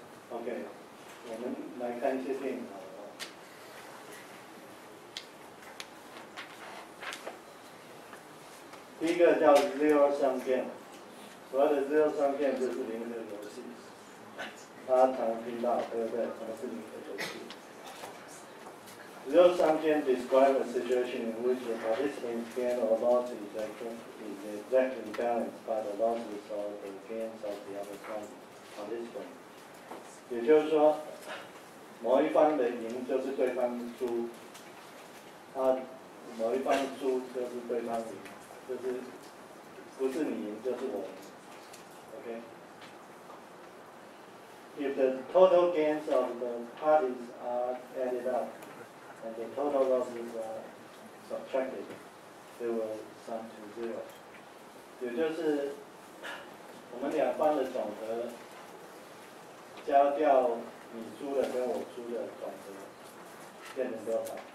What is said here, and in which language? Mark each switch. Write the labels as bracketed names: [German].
[Chinese] OK， 我们来看一些电影好了。第一个叫 Zero Sum Game， 所谓的 Zero Sum Game 就是零和游戏。大家常听到，对不对？什么是零和游戏 ？ [English] Zero Sum Game describes a situation in which the participant's gain or loss is exactly balanced by the losses or the gains of the other participant. [Chinese] 也就是说，某一方的赢就是对方输，某一方输就是对方赢，就是不是你赢就是我赢 ，OK？ [English] If the total gains of the parties are added up and the total losses are subtracted, they will sum to zero. [Chinese] 也就是我们两方的总和。加掉你输的跟我输的总和变成多少？